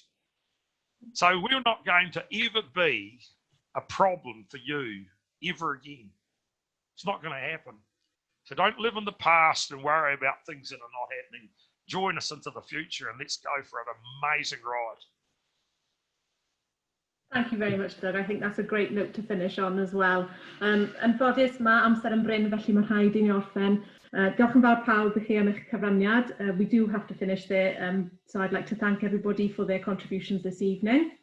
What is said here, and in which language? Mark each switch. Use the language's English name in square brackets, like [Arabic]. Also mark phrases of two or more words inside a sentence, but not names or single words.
[English] So we're not going to ever be a problem for you ever again. It's not going to happen. So don't live in the past and worry about things that are not happening. Join us into the future and let's go for an amazing ride. Thank you very much, Doug. I think that's a great note to finish on as well. [Welsh] Yn ffodus, mae amser yn bryn, felly mae rhaid i ni orffen. Diolch yn fawr pawb i chi am eich cyfraniad. [English] We do have to finish there, so I'd like to thank everybody for their contributions this evening.